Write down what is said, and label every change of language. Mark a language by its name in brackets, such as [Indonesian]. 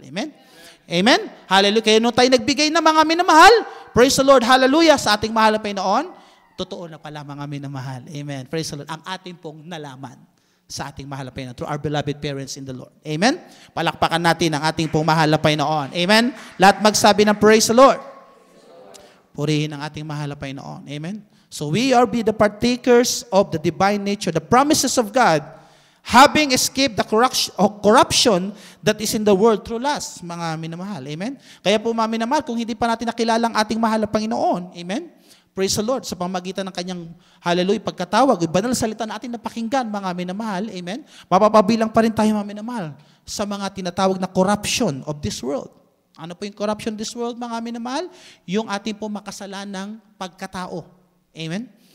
[Filipino] Amen? Amen? Hallelujah. Kaya nung tayo nagbigay na, mga minamahal, praise the Lord, hallelujah, sa ating mahal na Panginoon, totoo na pala, mga minamahal. Amen. Praise the Lord. Ang ating pong nalaman sa ating mahal na Panginoon [English] through our beloved parents in the Lord. [Filipino] Amen? Palakpakan natin ang ating pong mahal na Panginoon. Amen? Lahat magsabi ng praise the Lord. Purihin ang ating mahal na Panginoon. Amen? [English] So we are be the partakers of the divine nature, the promises of God, having escaped the corruption that is in the world through lust, [Filipino] mga minamahal. Amen? Kaya po, mga minamahal, kung hindi pa natin nakilala ang ating mahal na Panginoon, amen? Praise the Lord, sa pamagitan ng kanyang, hallelujah, pagkatawag, banal salita natin na pakinggan, mga minamahal, amen? Mapapabilang pa rin tayo, mga minamahal, sa mga tinatawag na [English] corruption of this world. [Filipino] Ano po yung [English] corruption of this world, [Filipino] mga minamahal? Yung ating po makasalanang pagkatao. Amen?